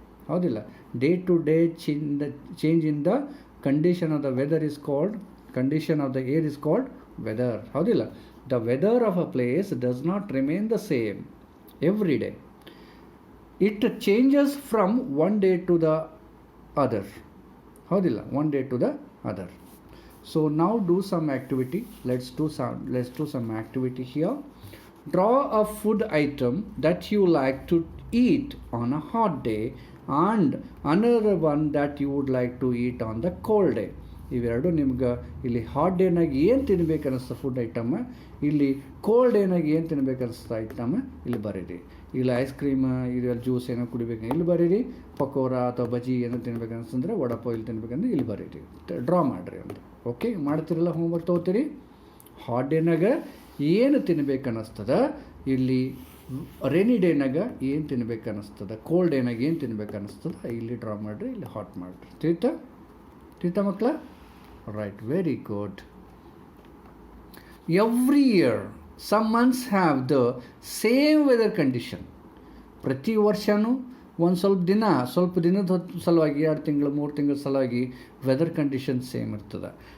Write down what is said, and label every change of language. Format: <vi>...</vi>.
<kn>ಹೌದಿಲ್ಲ?</kn> <en>Day to day change in the condition of the weather is called, condition of the air is called weather, ಹೌದಿಲ್ಲ? The weather of a place does not remain the same every day. It changes from one day to the other,</en> <kn>ಹೌದಿಲ್ಲ?</kn> <en>one day to the other. So now do some activity. Let's do some activity here. Draw a food item that you like to eat on a hot day and another one that you would like to eat on the cold day.</en> <kn>ಇವೆರಡು ನಿಮ್ಗೆ ಇಲ್ಲಿ hot ಡೇನಾಗ ಏನು ತಿನ್ಬೇಕು ಅನ್ನಿಸ್ತ food item, ಇಲ್ಲಿ cold ಡೇನಾಗ ಏನು ತಿನ್ಬೇಕು ಅನ್ನಿಸ್ತ item ಇಲ್ಲಿ ಬರೀರಿ. ಇಲ್ಲಿ ಐಸ್ ಕ್ರೀಮ್, ಇದೆಲ್ಲ ಜ್ಯೂಸ್ ಏನೋ ಕುಡಿಬೇಕು ಇಲ್ಲಿ ಬರೀರಿ. ಪಕೋಡ ಅಥವಾ ಬಜ್ಜಿ ಏನೋ ತಿನ್ಬೇಕು ಅನಿಸ್ತಂದ್ರೆ ವಡಾಪಾವ್ ಇಲ್ಲಿ ತಿನ್ಬೇಕಂದ್ರೆ ಇಲ್ಲಿ ಬರೀರಿ, ಡ್ರಾ ಮಾಡಿರಿ ಅಂತ. ಓಕೆ, ಮಾಡ್ತಿರಲ್ಲ, ಹೋಮ್ವರ್ಕ್ ತೊಗೋತೀರಿ. ಹಾಟ್ ಡೇನಾಗ ಏನು ತಿನ್ಬೇಕು ಅನ್ನಿಸ್ತದ, ಇಲ್ಲಿ ರೈನಿ ಡೇನಾಗ ಏನು ತಿನ್ಬೇಕು ಅನ್ನಿಸ್ತದ, ಕೋಲ್ಡ್ ಡೇನಾಗ ಏನು ತಿನ್ಬೇಕು ಅನ್ನಿಸ್ತದ ಇಲ್ಲಿ ಡ್ರಾ ಮಾಡಿರಿ, ಇಲ್ಲಿ ಹಾಟ್ ಮಾಡಿರಿ. ತಿಳಿತಾ ಮಕ್ಕಳ?</kn> <en>Right, very good. Every year, some months have the same weather condition.</en> <kn>ಪ್ರತಿ ವರ್ಷವೂ ಒಂದು ಸ್ವಲ್ಪ ದಿನದ ಸಲುವಾಗಿ 2 ತಿಂಗಳು 3 ತಿಂಗಳ ಸಲುವಾಗಿ ವೆದರ್ ಕಂಡೀಷನ್ ಸೇಮ್ ಇರ್ತದೆ.</kn>